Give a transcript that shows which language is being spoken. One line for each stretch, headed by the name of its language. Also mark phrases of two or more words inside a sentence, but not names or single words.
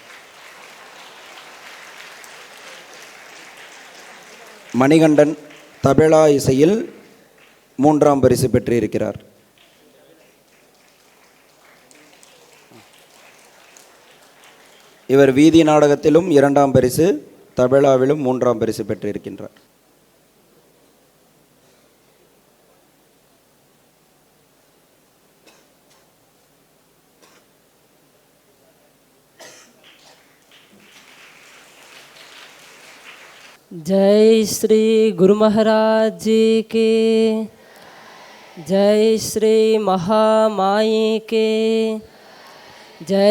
Tamil: மணிகண்டன் தபேலா இசையில் 3ஆம் பரிசு பெற்றிருக்கிறார். இவர் வீதி நாடகத்திலும் 2ஆம் பரிசு, தபேலாவிலும் 3ஆம் பரிசு பெற்றிருக்கின்றார்.
Hindi: जय श्री गुरु महाराज जी के, जय श्री महामाई के, जय